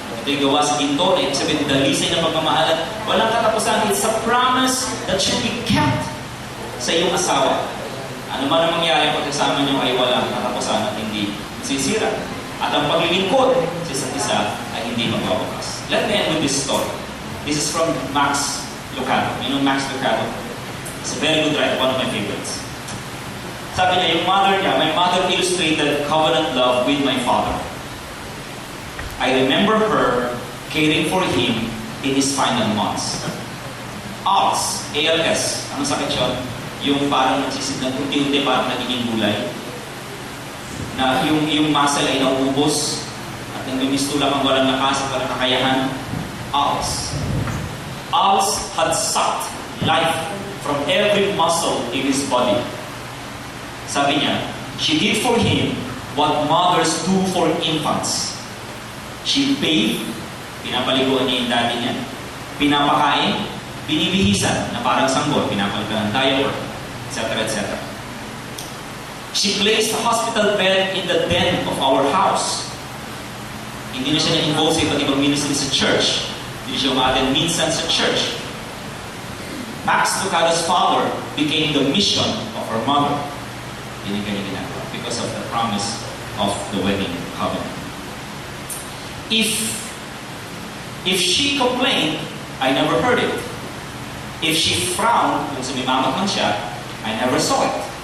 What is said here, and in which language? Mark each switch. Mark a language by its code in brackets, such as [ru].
[tl] Ito yung gawa sa ginto, na ibig sabihin, dalisay ng pagmamahalan. Walang katapusan. [en] It's a promise that should be kept [tl] sa iyong asawa. Ano man ang mangyari pag kasama niyo ay walang katapusan at hindi masisira. At ang paglilingkod sa isa't isa ay hindi magwawakas. [en] Let me end with this story. This is from Max Lucado. You know Max Lucado? It's a very good writer, one of my favorites. [tl] Sabi niya, yung mother niya, [en] my mother illustrated covenant love with my father. I remember her caring for him in his final months. [tl] ALS, ALS, anong sakit yun? Yung parang nagsisignan, unti-unti parang nagiging gulay. Na yung muscle ay naubos at nagmimistula kang walang lakas at walang kakayahan. ALS. [en] ALS had sucked life from every muscle in his body. [tl] Sabi niya, [en] she did for him what mothers do for infants. She bathed, [tl] pinapaliguan niya yung daddy niya. Pinapakain, binibihisan na parang sanggol, pinapalitan ng diaper, etc. etc. [en] She placed a hospital bed in the den of our house. [tl] Hindi na siya na-involve sa iba't ibang ministry sa church. Hindi siya umaten minsan sa church. [en] Max Lucado's father became the mission of her mother. Because of the promise of the wedding covenant. If she complained, I never heard it. If she frowned, [tl] kung sumimamat man siya, [en] I never saw it.